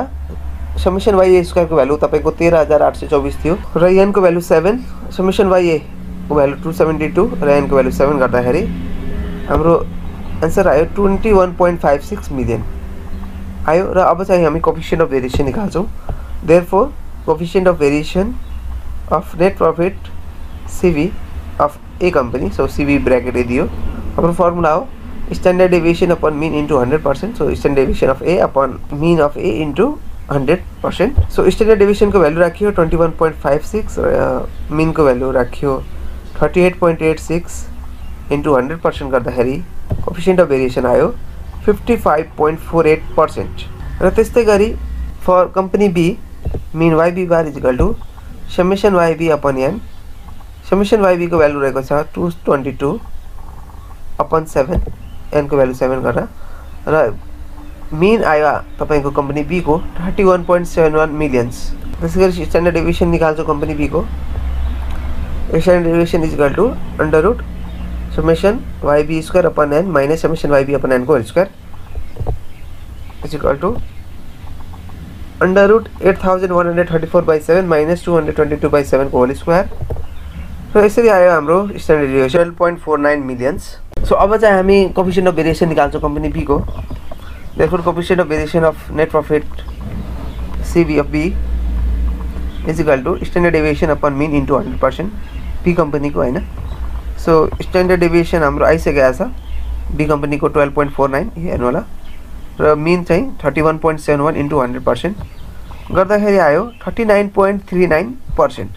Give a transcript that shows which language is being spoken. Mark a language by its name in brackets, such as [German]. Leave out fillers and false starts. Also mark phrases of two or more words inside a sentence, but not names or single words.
[English] summation YA square [Nepali] को भ्यालु तपाईको 13824 थियो र n को भ्यालु 7, [English] summation YA [Nepali] को भ्यालु 272 र n को भ्यालु 7 गर्दाखेरि हाम्रो आन्सर आयो 21.56 मिलियन आयो। र अब चाहिँ हामी [English] coefficient of variation [Nepali] निकाल्छौं। [English] therefore coefficient of variation of net profit CV of A company, so CV bracket दियो। [Nepali] हाम्रो फर्मुला हो [English] standard deviation upon mean into 100%. so standard deviation of A upon mean of A into 100%. so standard deviation [Nepali] को भ्यालु राखियो 21.56 र मीन को भ्यालु राखियो 38.86 इन्टु 100% गर्दाखेरि [English] coefficient of variation [Nepali] आयो 55.48%। र त्यस्तै गरी [English] for company B mean YB bar is equal to summation YB upon n. summation YB [Nepali] को भ्यालु रहेको छ 222 अपन 7, n को भ्यालु 7 गरेर र मीन आयो तपाईको [English] company B [Nepali] को 31.71 मिलियन्स। त्यसैगरी [English] standard deviation [Nepali] निकाल्छौं [English] company B [Nepali] को। [English] standard deviation is equal to under root summation YB square upon n minus summation YB upon n को whole square is equal to under root 8134/7 minus 222/7 को whole square। [Nepali] र यसरी आयो हाम्रो [English] standard deviation [Nepali] 12.49 मिलियन्स। सो अब चाहिँ हामी [English] coefficient of variation [Nepali] निकाल्छौं [English] company B [Nepali] को। [English] therefore coefficient of variation of net profit CV of B is equal to standard deviation upon mean into 100% B company [Nepali] को हैन। [English] so standard deviation [Nepali] हाम्रो आइसकेको छ [English] B company [Nepali] को 12.49 हेर्नु होला र मीन चाहिँ 31.71 इन्टु 100% गर्दाखेरि आयो 39.39%।